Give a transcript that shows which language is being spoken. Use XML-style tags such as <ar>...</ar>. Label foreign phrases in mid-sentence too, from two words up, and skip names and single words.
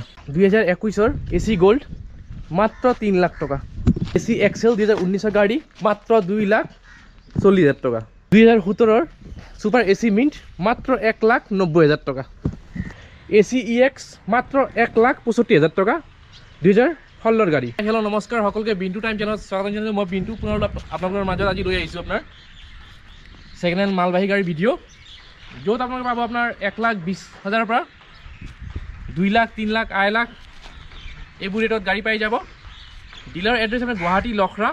<bn>2021 এসি গোল্ড মাত্র 3 লাখ টাকা। এসি এক্সেল 2019 গাড়ি মাত্র 2,40,000 টাকা। 2017 সুপার এসি মিন্ট মাত্র 1,90,000 টাকা। এসি ইএক্স মাত্র 1,65,000 টাকা। 2016 গাড়ি।</bn> <as>হেল্ল' নমস্কাৰ সকলোকে বিন্টু টাইম চেনেলত স্বাগতম জনাইছোঁ। মই বিন্টু পুনৰ আপোনালোকৰ মাজত আজি লৈ আহিছোঁ আপোনাৰ</as> <en>second hand</en> <as>মালবাহী গাড়ীৰ ভিডিঅ', য'ত আপোনালোকে পাব আপোনাৰ 1,20,000 পৰা 2 লাখ 3 লাখ 8 লাখ এইবোৰ ৰেটত গাড়ী পাই যাব।</as> <en>dealer address</en> <as>আপোনাৰ গুৱাহাটী লখৰা।</as>